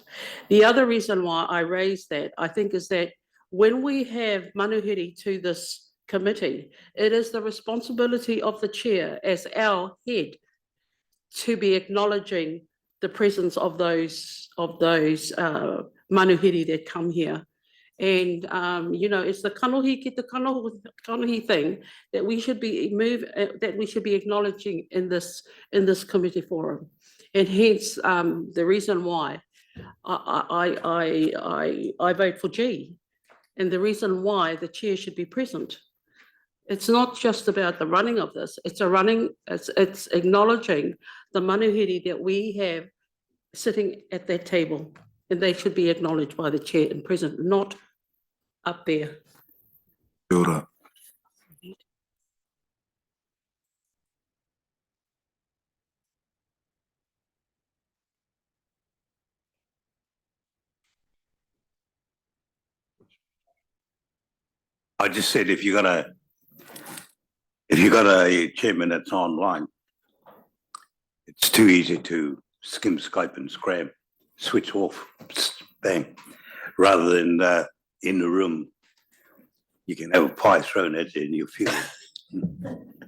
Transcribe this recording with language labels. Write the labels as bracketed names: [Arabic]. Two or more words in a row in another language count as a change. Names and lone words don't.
[English] The other reason why I raise that, I think, is that when we have manuhiri to this committee, it is the responsibility of the chair as our head to be acknowledging the presence of those manuhiri that come here. And it's the [Māori] kanohi ki te kanohi [English] thing that we should be acknowledging in this committee forum, and hence the reason why I vote for G, and the reason why the chair should be present. It's not just about the running of this; it's acknowledging the manuhiri that we have sitting at that table, and they should be acknowledged by the chair and present, not up there. [Māori] Kia ora. [English] I just said if you got a chairman that's online, it's too easy to skim, Skype and scram, switch off, bang, rather than in the room. You can have a pie thrown at you and you feel it.